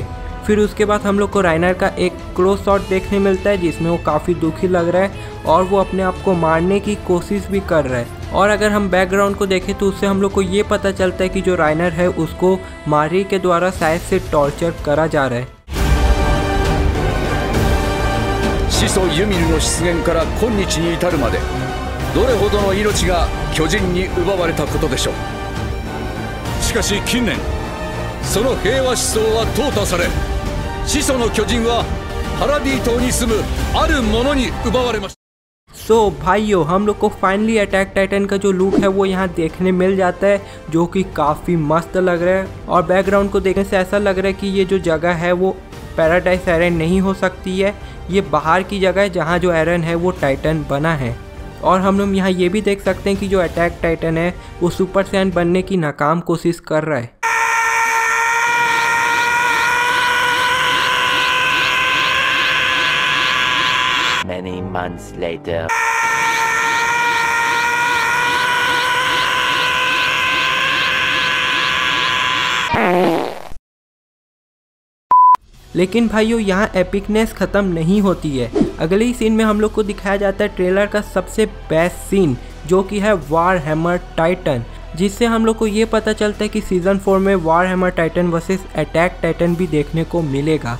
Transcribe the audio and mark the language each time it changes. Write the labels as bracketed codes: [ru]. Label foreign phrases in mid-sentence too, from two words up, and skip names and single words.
[hi] फिर उसके बाद हम लोग को राइनर का एक क्लोज शॉट देखने मिलता है जिसमें वो काफ़ी दुखी लग रहा है और वो अपने आप को मारने की कोशिश भी कर रहा है। और अगर हम बैकग्राउंड को देखें तो उससे हम लोग को ये पता चलता है कि जो राइनर है उसको मार्री के द्वारा शायद से टॉर्चर करा जा रहा है। [ja] 始祖ユミルの出現から今日に至るまでどれほどの命が巨人に奪われたことでしょう。しかし近年その平和思想は淘汰され始祖の巨人はパラディ島に住むある者に奪われました。 [hi] सो भाइयों, हम लोग को फाइनली अटैक टाइटन का जो लुक है वो यहाँ देखने मिल जाता है, जो कि काफ़ी मस्त लग रहा है। और बैकग्राउंड को देखने से ऐसा लग रहा है कि ये जो जगह है वो पैराडाइज आयरन नहीं हो सकती है, ये बाहर की जगह है जहाँ जो आयरन है वो टाइटन बना है। और हम लोग यहाँ ये भी देख सकते हैं कि जो अटैक टाइटन है वो सुपर सैयन बनने की नाकाम कोशिश कर रहा है। [en] Many months later. [hi] लेकिन भाइयों, यहाँ एपिकनेस ख़त्म नहीं होती है। अगले ही सीन में हम लोग को दिखाया जाता है ट्रेलर का सबसे [en] best scene, [hi] जो कि है वार हैमर टाइटन, जिससे हम लोग को ये पता चलता है कि सीज़न 4 में वार हैमर टाइटन वर्सेस अटैक टाइटन भी देखने को मिलेगा।